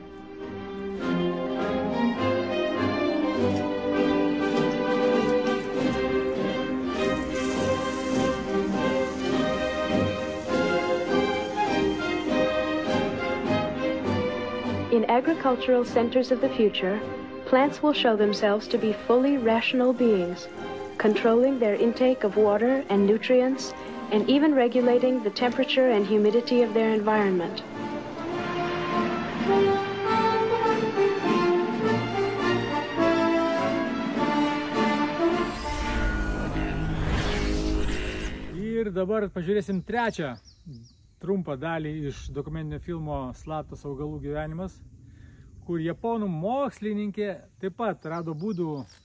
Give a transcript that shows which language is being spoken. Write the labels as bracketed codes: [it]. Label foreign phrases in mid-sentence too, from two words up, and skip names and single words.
[en] In agricultural centers of the future, plants will show themselves to be fully rational beings, controlling their intake of water and nutrients, and even regulating the temperature and humidity of their environment. [lt] Ir dabar pažiūrėsim trečią trumpą dalį iš dokumentinio filmo Slaptas augalų gyvenimas, kur japonų mokslininkė taip pat rado būdų